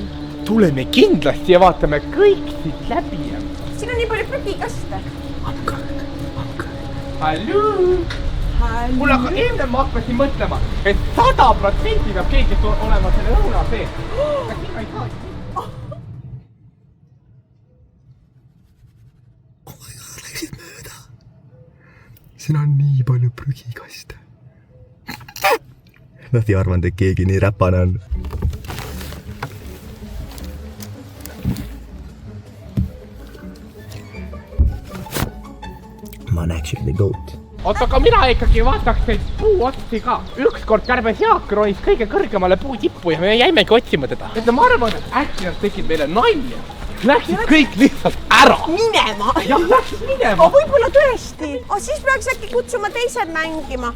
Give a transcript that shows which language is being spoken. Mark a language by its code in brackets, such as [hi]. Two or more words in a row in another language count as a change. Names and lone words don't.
[et] Tuleme kindlasti ja vaatame kõik siit läbi. Siin on nii palju prügikaste. Halloo! Mul aga enne ma hakkasin mõtlema, et 100% peab keegi olema selle lõuna sees. Aga sinna ei saa. [en] Oh my god, [et] läksid mööda. Siin on nii palju prügikaste. Nad ei arvanud, et keegi nii räpane on. Ma olen [en] actually the GOAT. [et] Oota, aga mina ikkagi vaataks neid puuotsi ka. Ükskord kärbes Jaak ronis kõige kõrgemale puutippu ja me jäimegi otsima teda. Et ma arvan, et äkki nad tegid meile nalja. läksid kõik lihtsalt ära. Minema? Jah, läksid minema. Võib-olla tõesti. Siis peaks äkki kutsuma teised mängima.